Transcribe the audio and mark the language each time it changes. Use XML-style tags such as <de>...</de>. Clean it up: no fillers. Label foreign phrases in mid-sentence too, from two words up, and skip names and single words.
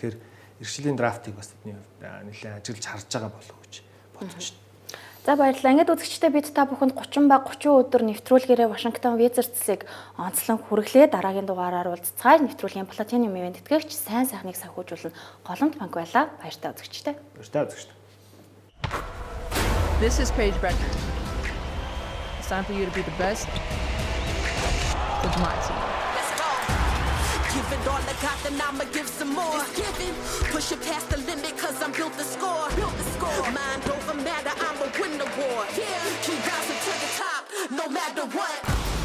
<mn>Тэгэхээр эх жилийн драфтыг бас тэдний хувьд нэлээ ажиглаж харж байгаа болов уу гэж бодож байна. За баярлалаа. Ингээд үзэгчдээ бид та бүхэнд 30 ба 30 өдөр нэвтрүүлгээрээ Вашингтон Wizards-ыг онцлон хүргэлээ. Дараагийн дугаараар уулзцай нэвтрүүлгийн Platinum event тэтгэгч сайн сайхныг санхүүжүүлэн Голомт банк байлаа. Баяртай үзэгчдээ. Баяртай үзэгчдээ.</mn> <en>This is Paige Beckner. It's time for you to be the best. With my team. Let's go. Give it all I got, then I'ma give some more. Giving, push it past the limit, cause I'm built to score. Mind over matter, I'ma win the war. Yeah, keep rising to the top, no matter what.</en>